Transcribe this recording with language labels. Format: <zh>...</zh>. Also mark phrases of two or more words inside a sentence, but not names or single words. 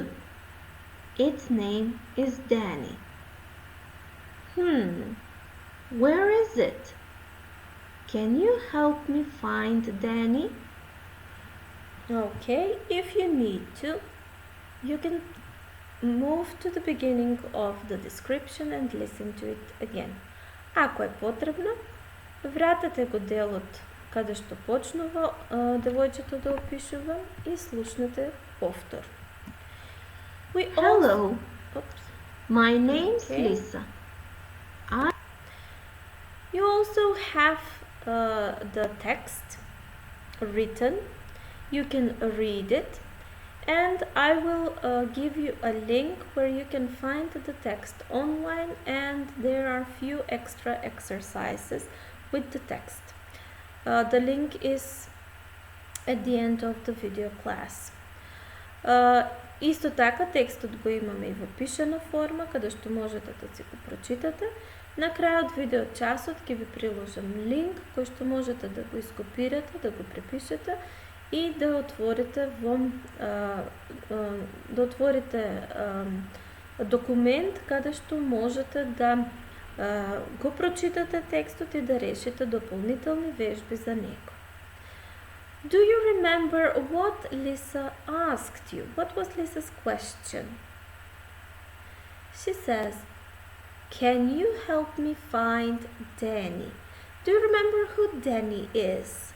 <en>Its name is Danny. Where is it? Can you help me find Danny? Okay, if you need to, you can move to the beginning of the description and listen to it again.</en> <mk>Ако е потребно, вратете го делот каде што почнува девојчето да опишува и слушнете повтор.</mk> <en>Hello, my name's Lisa. You also have the text written. You can read it, and I will give you a link where you can find the text online, and there are few extra exercises with the text. The link is at the end of the video class.</en> <mk>Исто така текстот го имаме и во пишана форма, каде што можете да си го прочитате. На крајот видео часот ќе ви приложам линк кој што можете да го ископирате, да го препишете и да отворите документ каде што можете да го прочитате текстот и да решите дополнителни вежби за него.</mk> <en>Do you remember what Lisa asked you? What was Lisa's question? She says, can you help me find Danny? Do you remember who Danny is?</en>